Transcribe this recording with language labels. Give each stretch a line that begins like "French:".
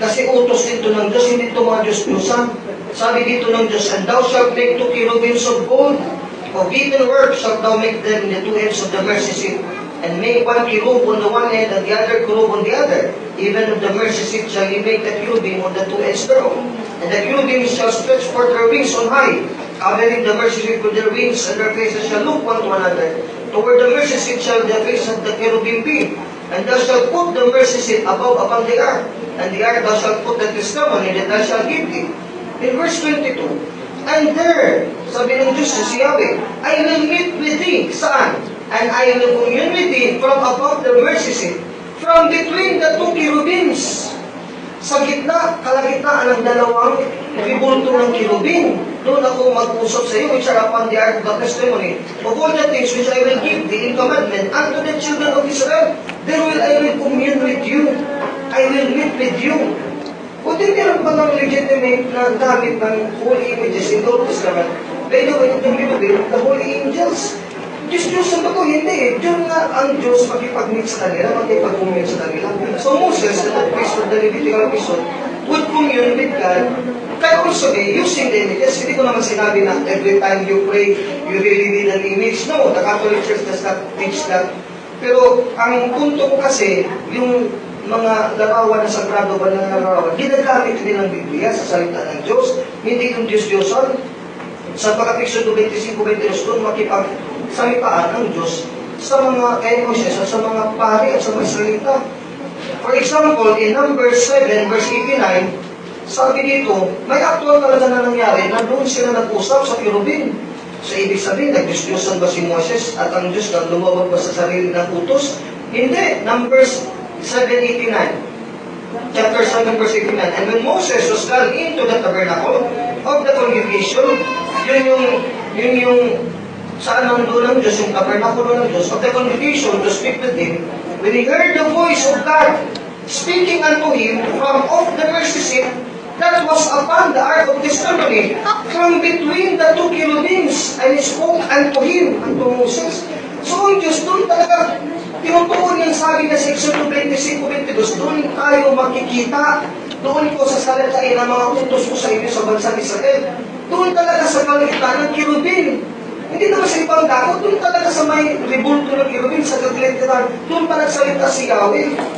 Filipino: Kasi utos dito ng Diyos, hindi ito mga Diyos-Diyosan. Sabi dito ng Diyos,
English: and thou shalt make 2 cherubims of gold, of beaten work shalt thou make them in the 2 ends of the mercy seat, and make 1 cherub on the one end, and the other cherub on the other. Even of the mercy seat shall ye make the cherubim on the 2 ends thereof. And the cherubim shall stretch forth their wings on high, covering the mercy seat with their wings, and their faces shall look one to another. Toward the mercy seat shall the face of the cherubim be. And thou shalt put the mercy seat above upon the ark, and the ark thou shalt put the testimony that thou shalt give thee. In verse 22, and there,
Filipino: sabi ng Diyos sa Yahweh,
English: I will meet with thee,
Filipino: saan?
English: And I will commune with thee from above the mercy seat, from between the two cherubims.
Filipino: Sa gitna, kalagitnaan ng dalawang ribulto ng kirubin. Doon ako mag-usap sa iyo,
English: which are upon the ark of the testimony, of all the things which I will give thee in commandment unto the children of Israel. There will I will commune with you. I will meet with you.
Filipino: Kung di meron pa ng
English: legitimate
Filipino: na gamit ng
English: holy images in the Old Testament, by the way, yung kirubin, the holy angels.
Filipino: Diyos ba ito? Hindi eh. Diyan nga ang Diyos makipag-meet sa kanila, makipag-commune sa kanila.
English: So Moses, the priest of the Levitical priesthood, would commune with God, but also using the images.
Filipino: Hindi ko naman sinabi na
English: every time you pray, you really need an image. No, the Catholic Church does not teach that.
Filipino: Pero ang punto ko kasi, yung mga larawan na sagrado ba na larawan, ginagamit din ng Biblia sa salita ng Diyos. Hindi yung Diyos-Diyosan. Sa pagkapiksyon 25-22 doon makipagsalitaan ng Diyos sa mga kay Moses at sa mga pari at sa mga salita.
English: For example, in Numbers 7 verse 89,
Filipino: sabi dito, may actual talaga na nangyari na doon sila nag-usap sa kirubin. So ibig sabihin, nag-Diyos-Diyosan ba si Moses at ang Diyos na lumabag ba sa sarili ng utos? Hindi. Numbers 7:89. Chapter 7 verse 89.
English: And when Moses was gone into the tabernacle of the congregation,
Filipino: yun yung saan nandun ng Diyos,
English: yung tabernakulo ng Diyos, of the congregation to speak with him, when he heard the voice of God speaking unto him from off the mercy seat that was upon the ark of testimony, from between the two cherubims, and he spoke unto him, unto Moses.
Filipino: So ang Diyos doon talaga, tinutuon yung sabi na sa Exodus 25-22, doon tayo makikita, doon ko sa salatain ng mga utos ko sa inyo sa bansang Israel. Doon talaga sa kalagitnaan ng kirubin. Hindi naman sa ibang dako, doon talaga sa may ribulto ng kirubin, sa kalagitnaan, doon pa nagsalita si Yahweh.